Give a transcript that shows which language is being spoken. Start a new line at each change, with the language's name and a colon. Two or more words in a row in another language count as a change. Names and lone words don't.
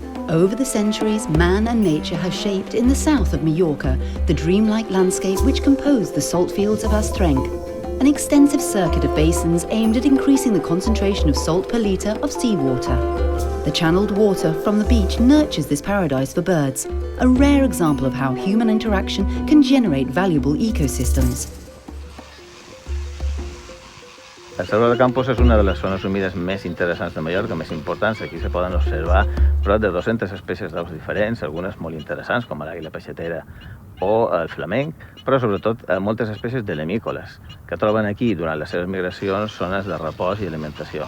English: Over the centuries, man and nature have shaped in the south of Mallorca the dreamlike landscape which composed the salt fields of Astrenc, an extensive circuit of basins aimed at increasing the concentration of salt per litre of seawater. The channeled water from the beach nurtures this paradise for birds, a rare example of how human interaction can generate valuable ecosystems.
Catalan: El Saló de Campos és una de les zones humides més interessants de Mallorca, més importants. Aquí se poden observar prop de 200 espècies d'aus diferents, algunes molt interessants, com l'àguila peixatera o el flamenc, però sobretot moltes espècies de lemícoles, que troben aquí durant les seves migracions zones de repòs i alimentació.